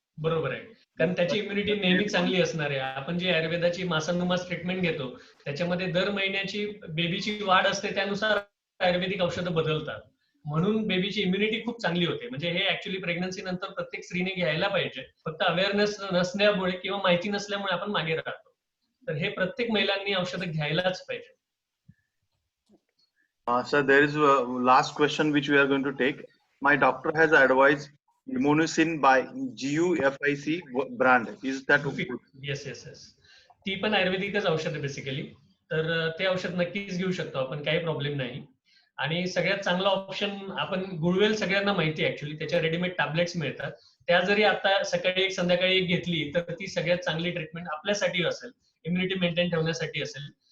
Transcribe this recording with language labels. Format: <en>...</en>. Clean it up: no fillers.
<mr>बरोबर आहे, कारण त्याची इम्युनिटी नेहमी चांगली असणार आहे. आपण जी आयुर्वेदाची मासानुमास ट्रीटमेंट घेतो त्याच्यामध्ये दर महिन्याची बेबीची वाढ असते, त्यानुसार आयुर्वेदिक औषधं बदलतात. म्हणून बेबीची इम्युनिटी खूप चांगली होते. म्हणजे हे ऍक्च्युली प्रेग्नन्सी नंतर प्रत्येक स्त्रीने घ्यायला पाहिजे. फक्त अवेअरनेस नसल्यामुळे किंवा माहिती नसल्यामुळे आपण मागे राहतो. तर हे प्रत्येक महिलांनी औषधं घ्यायलाच पाहिजे.</mr> <en>Sir, there is a last question which we are going to take. My doctor has advised Limonicin by GUFIC brand. Is that good?</en> <mr>Yes yes yes, ती पण आयुर्वेदिकच औषध आहे बेसिकली. तर ते औषध नक्कीच घेऊ शकतो आपण, काही प्रॉब्लेम नाही. आणि सगळ्यात चांगला ऑप्शन आपण गुळवेल सगळ्यांना माहिती आहे ऍक्च्युली, त्याच्या रेडीमेड टॅबलेट्स मिळतात. त्या जरी आता सकाळी एक संध्याकाळी एक घेतली तर ती सगळ्यात चांगली ट्रीटमेंट आपल्यासाठी असेल, इम्युनिटी मेंटेन ठेवण्यासाठी असेल.</mr>